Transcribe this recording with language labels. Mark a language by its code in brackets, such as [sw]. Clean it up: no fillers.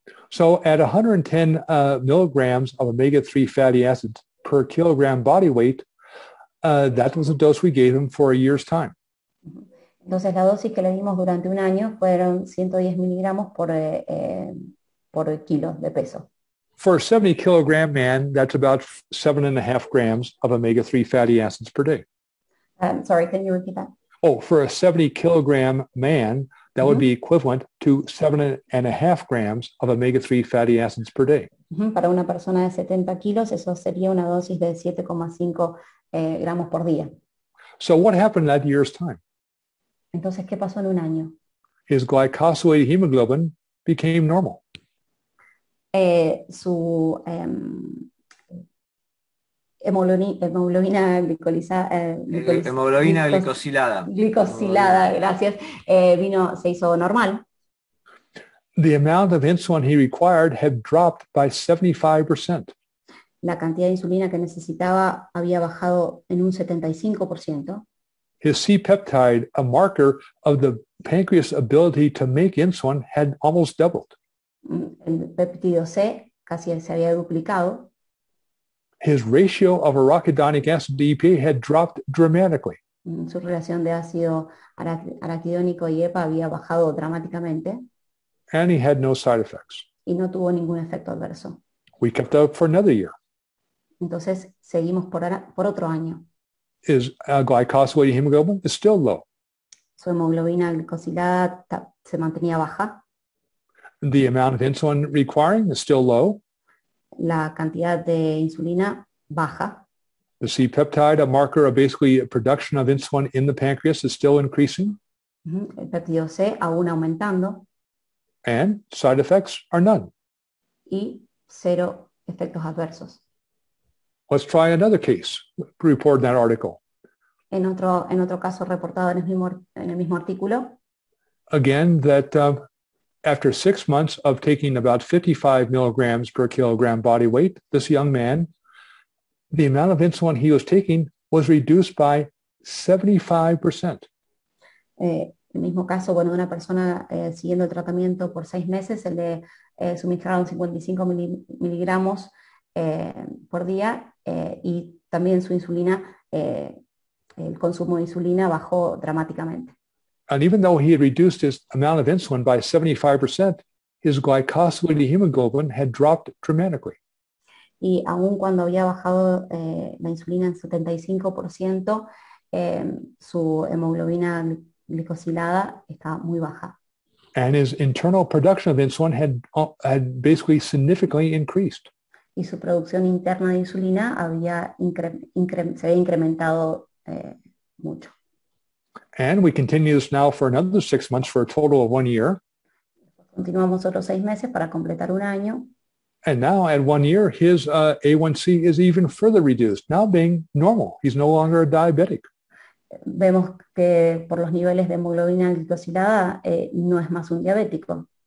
[en] So at 110 milligrams of omega-3 fatty acids per kilogram body weight, that was the dose we gave him for a year's time. [es] Entonces la dosis que le dimos durante un año fueron 110 miligramos por kilo de peso. [en] For a 70 kilogram man, that's about 7.5 grams of omega-3 fatty acids per day. Sorry, can you repeat that? Oh, for a 70 kilogram man, that would be equivalent to 7.5 grams of omega-3 fatty acids per day. [es] Para una persona de 70 kilos, eso sería una dosis de 7,5 gramos por día. [en] So what happened that year's time? [es] Entonces, ¿qué pasó en un año? [en] His glycosylated hemoglobin became normal. [es] Su hemoglobina glicosilada. Glicosilada, gracias, se hizo normal. [en] The amount of insulin he required had dropped by 75%. [es] La cantidad de insulina que necesitaba había bajado en un 75%. [en] His C-peptide, a marker of the pancreas' ability to make insulin, had almost doubled. [es] El péptido C casi se había duplicado. [en] His ratio of arachidonic acid to EPA had dropped dramatically. [es] Su relación de ácido araquidónico y EPA había bajado dramáticamente. [en] And he had no side effects. [es] Y no tuvo ningún efecto adverso. [en] We kept up for another year. [es] Entonces seguimos por otro año. [en] His glycosylated hemoglobin is still low. [es] Su hemoglobina glicosilada se mantenía baja. [en] The amount of insulin requiring is still low. [es] La cantidad de insulina baja. [en] The C-peptide, a marker of basically production of insulin in the pancreas, is still increasing. [es] El péptido C aún aumentando. [en] And side effects are none. [es] Y 0 efectos adversos. [en] Let's try another case reported in that article. [es] En otro caso reportado en el mismo artículo. [en] Again, that after 6 months of taking about 55 milligrams per kilogram body weight, this young man, the amount of insulin he was taking was reduced by 75%. [es] El mismo caso, de una persona siguiendo el tratamiento por 6 meses, se le suministraron 55 miligramos por día y también su insulina, el consumo de insulina bajó dramáticamente. [en] And even though he had reduced his amount of insulin by 75%, his glycosylated hemoglobin had dropped dramatically. [es] Y aun cuando había bajado la insulina en 75%, su hemoglobina glicosilada estaba muy baja. [en] And his internal production of insulin had basically significantly increased. [es] Y su producción interna de insulina se había incrementado mucho. [en] And we continue this now for another 6 months for a total of 1 year. [es] Continuamos otros 6 meses para completar un año. [en] And now at 1 year, his A1C is even further reduced, now being normal. He's no longer a diabetic. [es] Vemos que por los niveles de hemoglobina glicosilada no es más un diabético.